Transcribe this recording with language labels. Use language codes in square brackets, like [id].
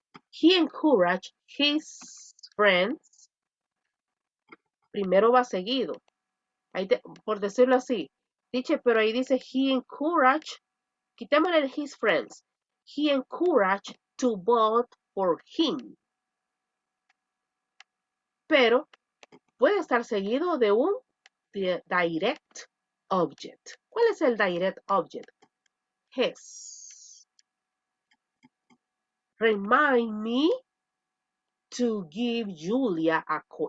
[en] He encouraged his friends. [es] Primero va seguido. Por decirlo así. Dice, pero ahí dice he encouraged. [en] Quitémosle el his friends. He encouraged to vote for him. [es] Pero puede estar seguido de un direct object. ¿Cuál es el direct object? His. [en] Remind me to give Julia a call.